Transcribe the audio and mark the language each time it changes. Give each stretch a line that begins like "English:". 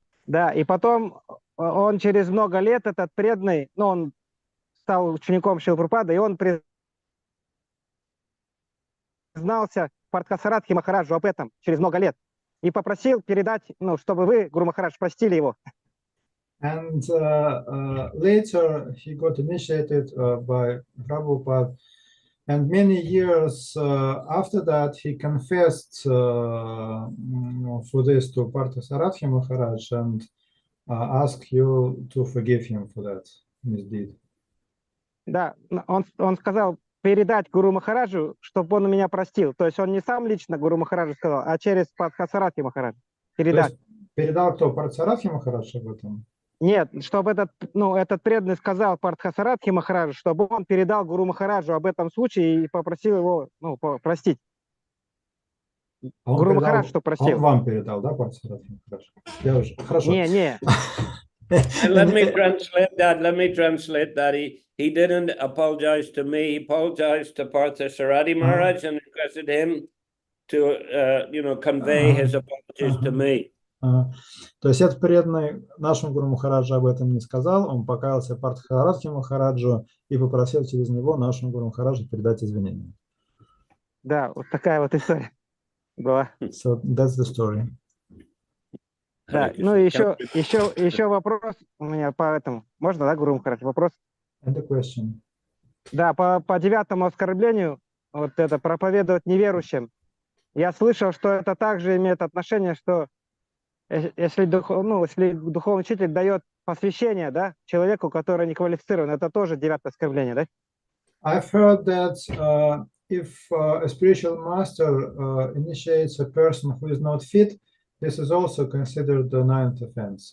Russian: Да, и потом он через много лет, этот преданный, он стал учеником Шрилы Прабхупады, и он признался Партхасаратхи Махараджу об этом через много лет. И попросил передать, чтобы вы, Гуру Махарадж, простили его.
English: And later he got initiated by Prabhupada, and many years after that he confessed for this to Parthasarathy Maharaj and asked you to forgive him for that misdeed.
Russian: Да, он сказал передать Гуру Махараджу, чтобы он меня простил. То есть он не сам лично Гуру Махараджу сказал, а через Партхасаратхи Махараджа передать. передал кто? Партсарадхи Махарадж об этом? Нет, чтобы этот преданный сказал Партхасарадхи Махараджу, чтобы он передал Гуру Махараджу об этом случае и попросил его, простить. А он Гуру передал, Махарадж, что а он просил. вам передал, да, Партсарадхи Махарадж? Я уже. Хорошо. Не.
English: And let me translate that. Let me translate that. He didn't apologize to me. He apologized to Parthasarati Maharaj and requested him to, convey his apologies to me.
Russian: То есть этот преданный нашему Гуру Махараджу об этом не сказал, он покаялся Партхасарадхи Махараджу и попросил через него нашему Гуру Махараджу передать извинения. Да, вот такая вот история была.
English: So that's the story.
Russian: Да, ну и еще вопрос у меня по этому. Можно, да, Гуру Махарадж, вопрос?
English: And the question.
Russian: Да, по 9-му оскорблению, вот это проповедовать неверующим. Я слышал, что это также имеет отношение, что если духовный учитель дает посвящение, да, человеку, который не квалифицирован, это тоже 9-е оскорбление, да?
English: I've heard that if a spiritual master initiates a person who is not fit, this is also considered the 9th offense.